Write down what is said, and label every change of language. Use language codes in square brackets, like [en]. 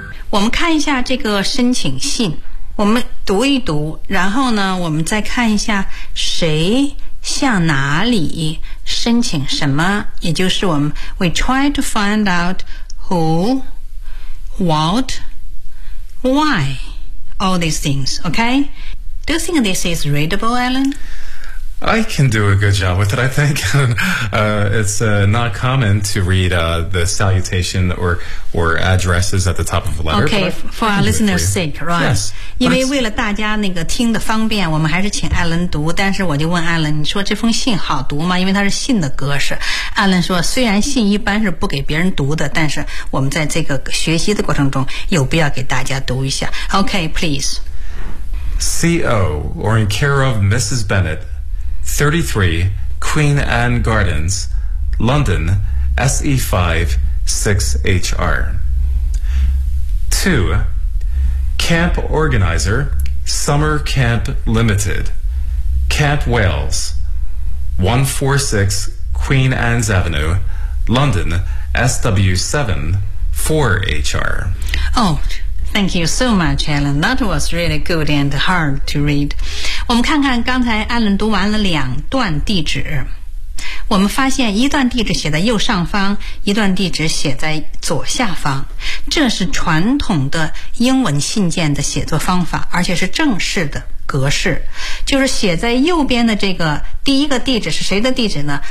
[zh] 我们看一下这个申请信，我们读一读，然后呢，我们再看一下谁向哪里申请什么，也就是我们 [en] we try to find out who, what, why, all these things. Okay, do you think this is readable, Alan? I can do a good job with it. I think it's not common to read the salutation or addresses at the top of a letter. Okay, for our listeners' sake, right? Yes. [zh] 因为为了大家那个听的方便，我们还是请 Alan 读。但是我就问 Alan， 你说这封信好读吗？因为它是信的格式。 Alan 说，虽然信一般是不给别人读的，但是我们在这个学习的过程中有必要给大家读一下。 [en] Okay, please. C.O. or in care of Mrs. Bennett. 33 Queen Anne Gardens, London, SE5 6HR. 2. Camp Organizer, Summer Camp Limited, Camp Wales, 146 Queen Anne's Avenue, London, SW7 4HR. Thank you so much, Alan. That was really good and hard to read. [zh] 我们看看刚才 Alan 读完了两段地址。我们发现一段地址写在右上方，一段地址写在左下方。这是传统的英文信件的写作方法，而且是正式的格式。就是写在右边的这个第一个地址是谁的地址呢？